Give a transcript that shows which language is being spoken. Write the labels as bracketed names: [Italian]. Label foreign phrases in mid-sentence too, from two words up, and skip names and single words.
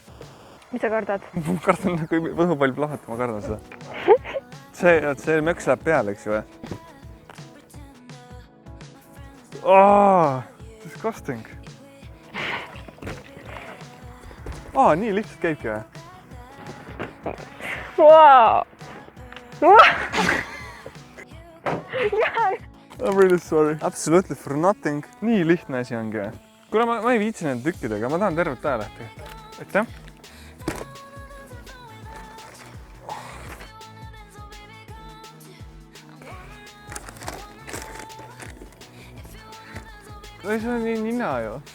[Estonian] Mis sa kardad? Ma kardan, kui võhupall plahvatab, ma kardan seda. See möks läheb peale, eks ju või? Disgusting. Nii lihtsalt käibki või? [English] Wow! I'm really sorry. Absolutely for nothing. [Estonian] Nii lihtne asi ongi või? Kuule, ma ei viitsi nende tükkidega, ma tahan tervet ajalehti. Aitäh. Ei, see on nii nina ju.